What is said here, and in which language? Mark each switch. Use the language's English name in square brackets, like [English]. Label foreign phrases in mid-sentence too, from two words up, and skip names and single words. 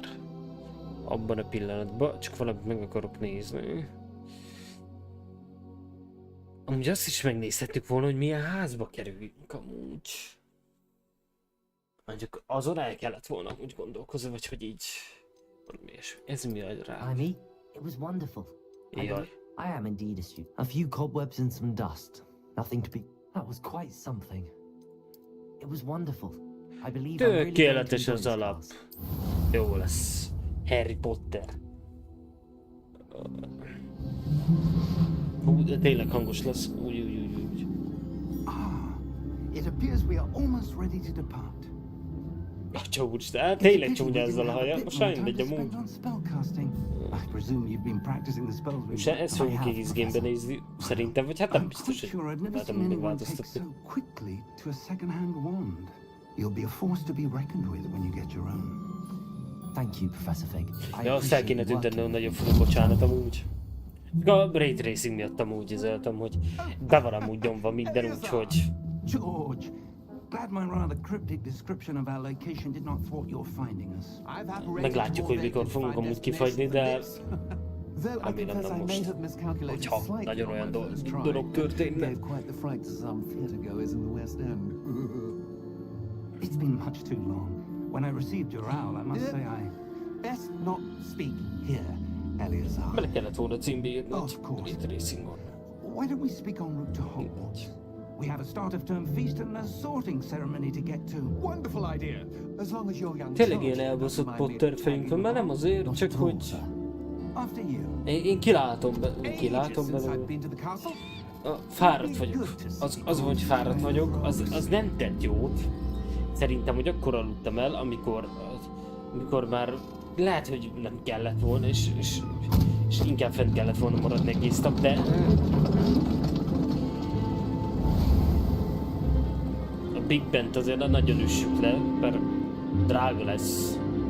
[Hungarian] Abban a pillanatban, csak valamit meg akarok nézni. Amúgy azt is megnézhettük volna, hogy milyen házba kerüljünk amúgy. Mondjuk azon el kellett volna úgy gondolkozni, vagy hogy így... Ez mi a rá? [English] Amy, it was wonderful. [Hungarian] Jaj. [English] I am indeed a student. A few cobwebs and some dust. Nothing to be... That was quite something. It was wonderful. I believe I'm really going to [Hungarian] Tökéletes [English] enjoy [Hungarian] az [English] this [Hungarian] alap. [English] class. [Hungarian] Jó lesz. Harry Potter. De tényleg hangos lesz. Úgy. [English] It appears we are almost ready to depart. [Hungarian] Atya úristen, tényleg csúnya ezzel a haja. Most mindegy amúgy. Most ezt fogjuk egész gamebe nézni, szerintem, vagy hát nem biztos, hogy látom, minden változtatni. [English] You'll be a force to be reckoned with when you get your own. Thank you, Professor Fig. I [Hungarian] Ja, azt el kéne [English] appreciate [Hungarian] tüntetni, hogy [English] working. [Hungarian] nagyon fura, bocsánat amúgy. A [English] Ray Tracing [Hungarian] miatt amúgy izöltem, hogy be van amúgy nyomva minden úgy, hogy... [English] George, glad my rather cryptic description of our location did not thwart your finding us. [Hungarian] Meglátjuk, hogy mikor fogunk amúgy kifagyni, de... [English] Though I [Hungarian] Remélem [English] confess [Hungarian] nem [English] I may [Hungarian] most. [English] have miscalculated [Hungarian] Hogyha [English] slightly [Hungarian] nagyon [English] on [Hungarian] olyan [English] my first try. [Hungarian] dolog történne. [English] Gave quite the fright to some theatregoers in the West End. It's been much too long. When I received your owl, I must say I... Best not speak here, Eleazar. [Hungarian] Bele kellett volna címbe írni, [English] Of [Hungarian] hogy [English] course. [Hungarian] Ray Tracingon. [English] Why don't we speak en route to Hogwarts? We have a start of term feast and a sorting ceremony to get to. Wonderful idea. As long as you're young. [Hungarian] Tényleg ilyen elbaszott Potter fejünk van, mert nem azért, [English] Not [Hungarian] csak [English] at all, [Hungarian] hogy... [English] sir. After you. [Hungarian] Én kilátom [English] Ages since [Hungarian] belőle. [English] I've been to the castle. [Hungarian] Fáradt vagyok. Az hogy fáradt vagyok, az nem tett jót. Szerintem, hogy akkor aludtam el, amikor már lehet, hogy nem kellett volna, és inkább fent kellett volna maradni egész nap, de... A Big Bent azért nagyon üssük le, mert drága lesz.